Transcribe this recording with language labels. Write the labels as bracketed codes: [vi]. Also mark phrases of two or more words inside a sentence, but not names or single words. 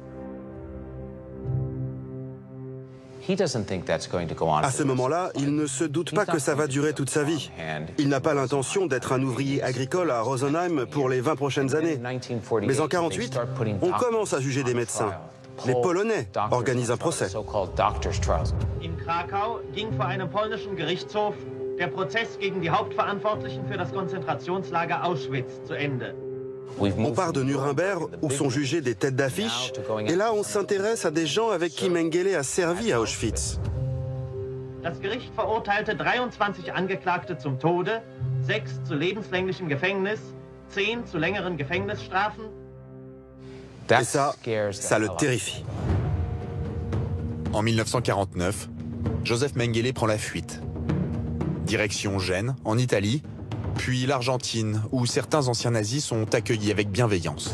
[fr] À ce moment-là, il ne se doute pas que ça va durer toute sa vie. Il n'a pas l'intention d'être un ouvrier agricole à Rosenheim pour les 20 prochaines années. Mais en 1948, on commence à juger des médecins. Les Polonais organisent un procès. [de] In Krakau ging vor einem polnischen Gerichtshof der Prozess gegen die Hauptverantwortlichen für das Konzentrationslager Auschwitz zu Ende. [fr] On part de Nuremberg où sont jugées des têtes d'affiche et là on s'intéresse à des gens avec qui Mengele a servi à Auschwitz. [de] Das Gericht verurteilte 23 Angeklagte zum Tode, 6 zu lebenslänglichem Gefängnis, 10 zu längeren Gefängnisstrafen. [fr] Et ça le terrifie. En 1949, Joseph Mengele prend la fuite. Direction Gênes, en Italie, puis l'Argentine, où certains anciens nazis sont accueillis avec bienveillance.